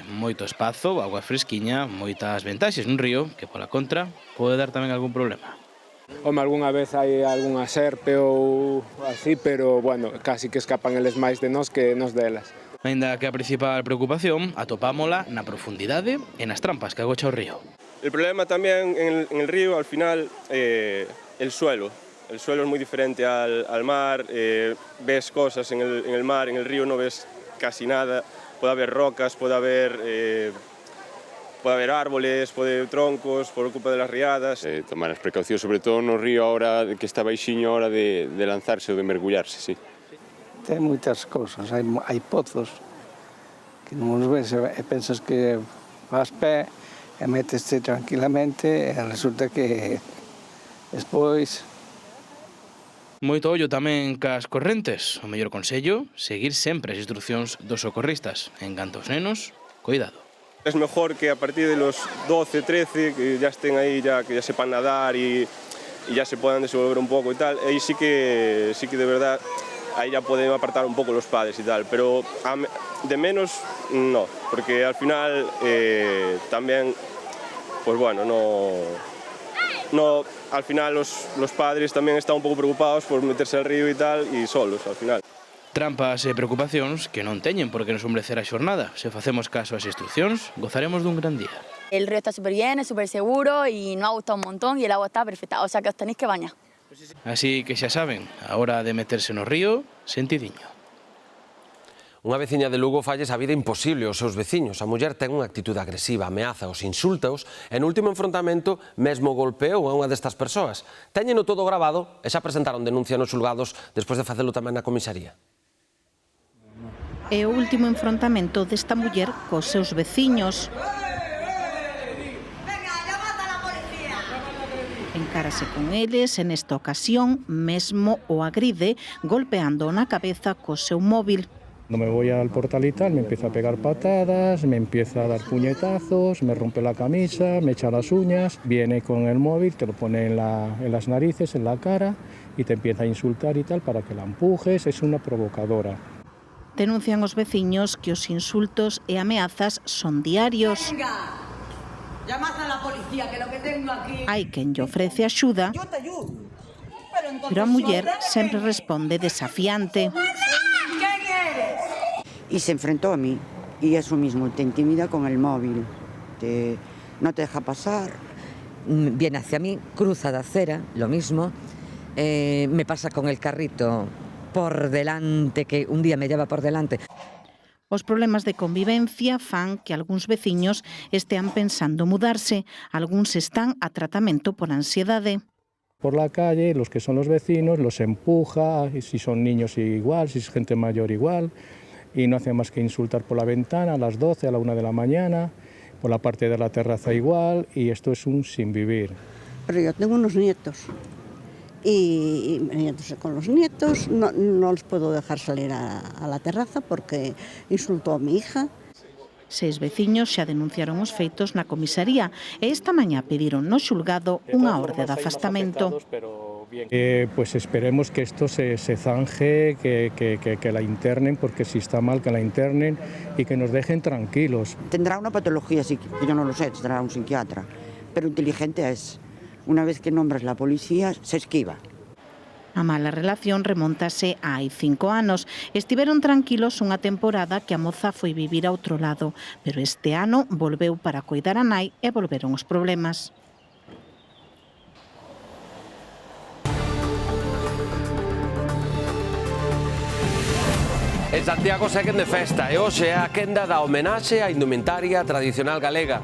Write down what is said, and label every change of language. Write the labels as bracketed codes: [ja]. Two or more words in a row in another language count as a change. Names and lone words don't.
[gl] Moito espazo, agua fresquiña, moitas ventaxes nun río que, pola contra, pode dar tamén algún problema. Home, algunha vez hai algunha serpe ou así, pero, bueno, casi que escapan eles máis de nós que nos delas. Aínda que a principal preocupación atopámola na profundidade e nas trampas que agocha o río. [es] El problema también en el río, al final, el suelo. El suelo es muy diferente al mar, ves cosas en el mar, en el río no ves casi nada. Puede haber rocas, puede haber árboles, puede haber troncos por culpa de las riadas. [gl] Tomar as precaucións, sobre todo no río ahora que está baixiño, a hora de lanzarse ou de mergullarse, sí. Ten moitas cousas, hai pozos que non os ves e pensas que vas pé e meteste tranquilamente e resulta que despois... Moito ollo tamén cas correntes. O mellor consello, seguir sempre as instruccións dos socorristas. En canto aos nenos, cuidado. [es] Es mejor que a partir de los 12, 13, que ya estén ahí, que ya sepan nadar y ya se puedan desenvolver un poco y tal. Ahí sí que de verdad, ahí ya pueden apartar un poco los padres y tal. Pero de menos, no, porque al final también, pues bueno, no, al final los padres también están [gl] un pouco [es] preocupados por meterse al río y tal, y solos al final. [gl] Trampas e preocupacións que non teñen por que nos sombrecer a xornada. Se facemos caso ás instruccións, gozaremos dun gran día. [es] El río está súper bien, es súper seguro y nos ha gustado un montón y el agua está perfecta, o sea que os tenéis que bañar. [gl] Así que xa saben, a hora de meterse no río, sentidiño. Unha veciña de Lugo falles a vida imposible aos seus veciños. A muller ten unha actitude agresiva, ameazaos, insultaos e no último enfrontamento mesmo golpeou a unha destas persoas. Téñeno todo grabado e xa presentaron denuncia nos xulgados despois de facelo tamén na comisaría. É o último enfrontamento desta muller cos seus veciños. Encárase con eles e nesta ocasión mesmo o agride golpeando na cabeza co seu móvil. [es] No me voy al portal y tal, me empieza a pegar patadas, me empieza a dar puñetazos, me rompe la camisa, me echa las uñas, viene con el móvil, te lo pone en las narices, en la cara y te empieza a insultar y tal para que la empujes, es una provocadora. [gl] Denuncian os veciños que os insultos e ameazas son diarios. [es] Venga, llamad a la policía, que lo que tengo aquí... [gl] Hai quen lle ofrece axuda, pero a muller sempre responde desafiante. [es] Y se enfrentó a mí, y eso mismo, te intimida con el móvil, no te deja pasar. Viene hacia mí, cruza de acera, lo mismo, me pasa con el carrito por delante, que un día me lleva por delante. [gl] Os problemas de convivencia fan que algúns veciños estean pensando mudarse, algúns están a tratamento por ansiedade. [es] Por la calle, los que son los vecinos, los empuja, y si son niños igual, si es gente mayor igual, y no hace más que insultar por la ventana a las 12, a la 1 de la mañana, por la parte de la terraza igual, y esto es un sin vivir. Pero yo tengo unos nietos, y entonces con los nietos no los puedo dejar salir a la terraza porque insultó a mi hija. [gl] 6 veciños xa denunciaron os feitos na comisaría e esta mañá pediron no xulgado unha orde de afastamento. [es] Pues esperemos que esto se zanje, que la internen, porque si está mal que la internen y que nos dejen tranquilos. Tendrá una patología, yo no lo sé, tendrá un psiquiatra, pero inteligente es. Una vez que nombras la policía, se esquiva. [gl] A mala relación remóntase hai 5 anos. Estiveron tranquilos unha temporada que a moza foi vivir a outro lado, pero este ano volveu para coidar a nai e volveron os problemas. En Santiago seguen de festa e hoxe é a quenda da homenaxe á indumentaria tradicional galega.